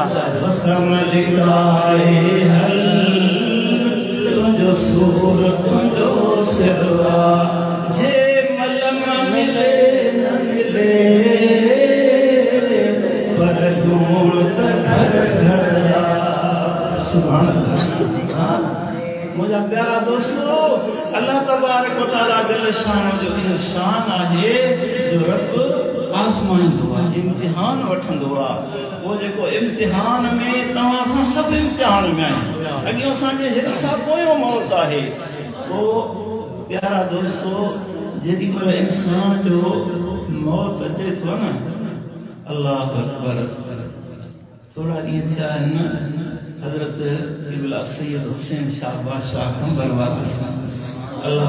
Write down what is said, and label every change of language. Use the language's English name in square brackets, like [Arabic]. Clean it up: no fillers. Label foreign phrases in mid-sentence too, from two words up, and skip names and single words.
[Sindhi] ज़ख़म लिकाए हल, तुंहिंजो सूर तुंहिंजो सिर जे मलम मिले न मिले पर ढूंढ त घर घर। [Arabic] سبحان الله. [Sindhi] मुंहिंजा प्यारा दोस्तो, अल्लाह तबारक व तआला जल शान जो इहो शान आहे जो रब आज़माईंदो आहे, इम्तिहान वठंदो आहे। वो जेको इम्तिहान में तव्हां सां सभु इम्तिहान में आहिनि। अॻियों असांजे हिस्सा पोयों मौत आहे। वो प्यारा दोस्तो, जेॾी महिल इंसान जो मौत अचे थो न, [Arabic] الله أكبر, [Sindhi] थोरा ॾींहं थिया आहिनि हजरत क़िबला सैयद हुसैन शाह बादशाह कंबर वारिस अल्लाह